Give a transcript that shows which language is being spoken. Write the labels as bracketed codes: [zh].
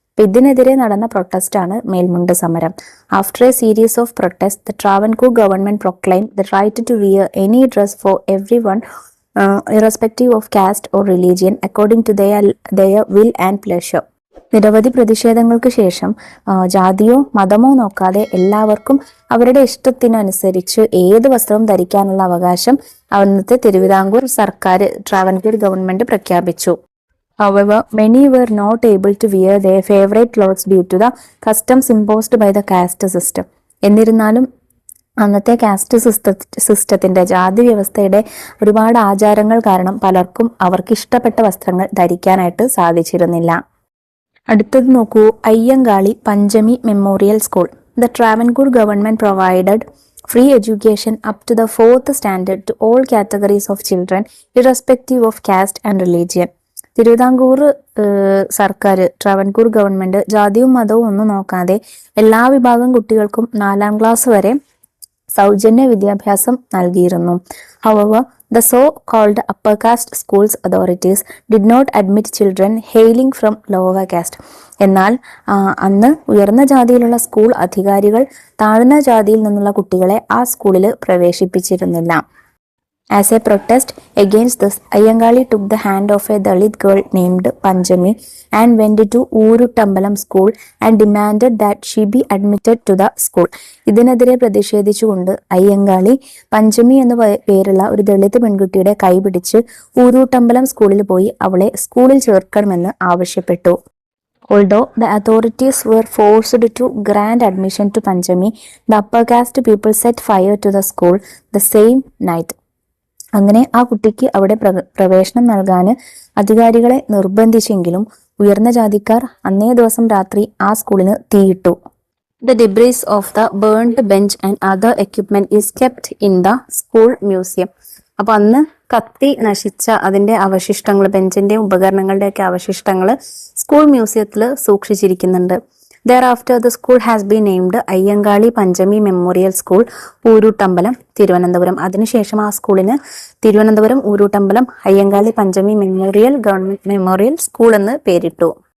[ml] ഇതിനെതിരെ നടന്ന പ്രൊട്ടസ്റ്റാണ് മേൽമുണ്ട് സമരം. [en] After a series of protest, the Travancore government proclaim the right to wear any dress for everyone irrespective of caste or religion according to their will and pleasure. [ml] നിരവധി പ്രതിഷേധങ്ങൾക്ക് ശേഷം ജാതിയോ മതമോ നോക്കാതെ എല്ലാവർക്കും അവരുടെ ഇഷ്ടത്തിനനുസരിച്ച് ഏത് വസ്ത്രവും ധരിക്കാനുള്ള അവകാശം അന്നത്തെ തിരുവിതാംകൂർ സർക്കാർ ട്രാവൻകൂർ ഗവൺമെന്റ് പ്രഖ്യാപിച്ചു. [en] However, many were not able to wear their favorite clothes due to the customs imposed by the caste system. [ml] എന്നിരുന്നാലും അന്നത്തെ കാസ്റ്റ് സിസ്റ്റത്തിന്റെ ജാതി വ്യവസ്ഥയുടെ ഒരുപാട് ആചാരങ്ങൾ കാരണം പലർക്കും അവർക്ക് ഇഷ്ടപ്പെട്ട വസ്ത്രങ്ങൾ ധരിക്കാനായിട്ട് സാധിച്ചിരുന്നില്ല. അടുത്തത് നോക്കൂ, അയ്യങ്കാളി പഞ്ചമി memorial school. [en] The Travancore government provided free education up to the 4th standard to all categories of children irrespective of caste and religion. [ml] Thiruvithamkoor സർക്കാർ ട്രാവൻകൂർ ഗവൺമെന്റ് ജാതിയും മതവും ഒന്നും നോക്കാതെ എല്ലാ വിഭാഗം കുട്ടികൾക്കും 4ാം ക്ലാസ് വരെ സൗജന്യ വിദ്യാഭ്യാസം നൽകിയിരുന്നു. [en] However, the so-called upper caste schools authorities did not admit children hailing from lower caste. [ml] എന്നാൽ അന്ന് ഉയർന്ന ജാതിയിലുള്ള സ്കൂൾ അധികാരികൾ താഴ്ന്ന ജാതിയിൽ നിന്നുള്ള കുട്ടികളെ ആ സ്കൂളിൽ പ്രവേശിപ്പിച്ചിരുന്നില്ല. [en] As a protest against this, Ayyangali took the hand of a Dalit girl named Panjami and went to Oorutambalam school and demanded that she be admitted to the school. [ml] ഇതിനെതിരെ പ്രതിഷേധിച്ചുകൊണ്ട് അയ്യങ്കാളി പഞ്ചമി എന്ന പേരുള്ള ഒരു ദളിത് പെൺകുട്ടിയുടെ കൈപിടിച്ച് ഊരൂട്ടമ്പലം സ്കൂളിൽ പോയി അവളെ സ്കൂളിൽ ചേർക്കണമെന്ന് ആവശ്യപ്പെട്ടു. [en] Although the authorities were forced to grant admission to Panjami, the upper caste people set fire to the school the same night. [ml] അങ്ങനെ ആ കുട്ടിക്ക് അവിടെ പ്രവേശനം നൽകാൻ അധികാരികളെ നിർബന്ധിച്ചെങ്കിലും ഉയർന്ന ജാതിക്കാർ അന്നേ ദിവസം രാത്രി ആ സ്കൂളിന് തീയിട്ടു. [en] The debris of the burned bench and other equipment is kept in the school museum. [ml] അപ്പൊ അന്ന് കത്തി നശിച്ച അതിന്റെ അവശിഷ്ടങ്ങൾ, ബെഞ്ചിന്റെ ഉപകരണങ്ങളുടെ ഒക്കെ അവശിഷ്ടങ്ങൾ സ്കൂൾ മ്യൂസിയത്തിൽ സൂക്ഷിച്ചിരിക്കുന്നുണ്ട്. [en] Thereafter, the school has been named Ayyankali Panchami memorial school, Ooruttambalam, Thiruvananthapuram. [ml] അതിനുശേഷം ആ സ്കൂളിന് തിരുവനന്തപുരം ഊരൂട്ടമ്പലം അയ്യങ്കാളി പഞ്ചമി മെമ്മോറിയൽ ഗവൺമെന്റ് മെമ്മോറിയൽ സ്കൂൾ എന്ന് പേരിട്ടു.